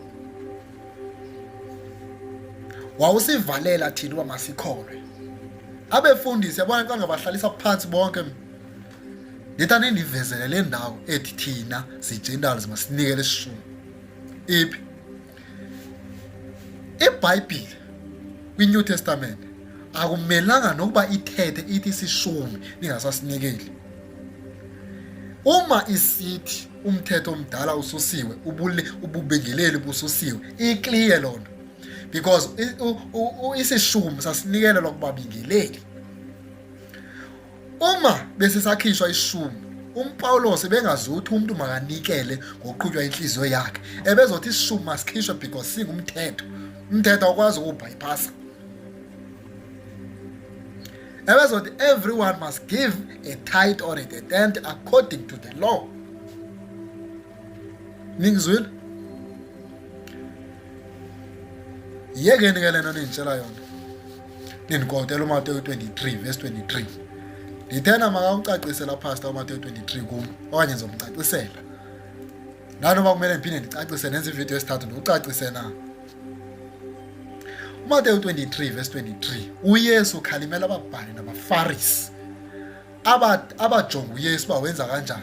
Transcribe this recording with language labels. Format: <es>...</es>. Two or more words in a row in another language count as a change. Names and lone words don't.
<xh>Wawusivalela thina uba masikholwe. Abefundisi yabona xa ngabahlalisa phansi bonke, Nithani nivezele le ndawo ethi thina siGentiles masinikele isishumi. Iphi? iBhayibhile kwiNew Testament akumelanga nokuba ithethe ithi isishumi ningasasinikeli.</xh> <zu>Uma isithi umthetho omdala ususiwe, ububengeleli bususiwe, iclear lona, because isishumi sasinikelelwa kubabingeleli. Uma besisakhishwa ishumi, uMpawulos bengazuthi umuntu makanikele ngokuqhutshwa inhliziyo yakhe, ebezothi isishumi masikhishwe because singumthetho. Umthetho awukwazi ukubypass.</zu> <en>Ebezothi everyone must give a tithe or a tenth according to the law.</en> <zu>Ningizwile?</zu> <xh>Yekeni ke lento ningitshela yona. Ninikotela uMateyu 23 verse 23. Ndithena makawucacise la pastor uMateyu 23 kum, okanye ngizomcacisela. Nanoba kumele ndiphinde ndicacise nenze ivideo esithathu ndikucacise na. uMateyu 23 verse 23, uYesu ukhalimela ababhali nabaFarisi abajonga uYesu uba wenza kanjani.</xh>